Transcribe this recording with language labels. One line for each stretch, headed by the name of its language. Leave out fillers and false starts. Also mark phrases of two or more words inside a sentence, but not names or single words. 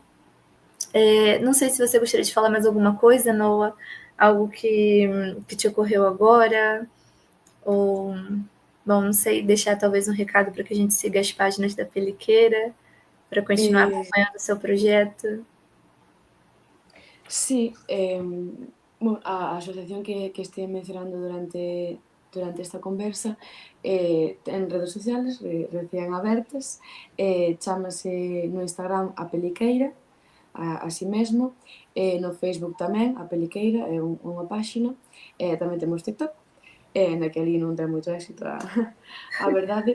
Portuguese: Não sei se você gostaria de falar mais alguma coisa, Noah, algo que te ocorreu agora, ou, bom, não sei, deixar talvez um recado para que a gente siga as páginas da Peliqueira, para continuar acompanhando o seu projeto.
Galician: Sí, a asociación que estive mencionando durante esta conversa ten redes sociales recién abertas, chamase no Instagram a Peliqueira, así mesmo, no Facebook tamén, a Peliqueira, é unha páxina, tamén temos TikTok, na que ali non ten moito éxito a verdade.